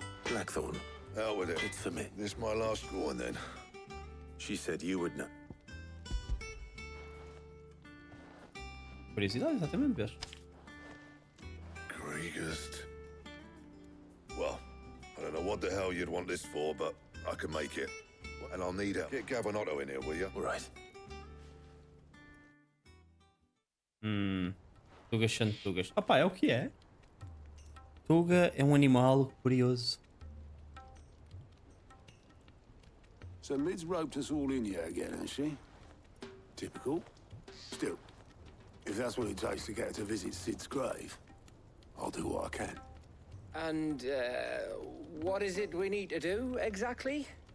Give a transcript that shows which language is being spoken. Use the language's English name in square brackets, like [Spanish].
[English] Blackthorn. Out with it. It's for me. This my last one, then. She said you would know. [Portuguese] Curiosidade, exatamente, vês? [English] Greatest. Well, I don't know what the hell you'd want this for, but I can make it. And I'll need help. Get Gavin in here, will you? All right. [Portuguese] Tugas são tugas. Opá, é o que é. Tuga é um animal curioso. [English] So Mid's roped us all in here again, hasn't she? Typical. Still, if that's what it takes to get her to visit Sid's grave, I'll do what I can. And, what is it we need to do, exactly?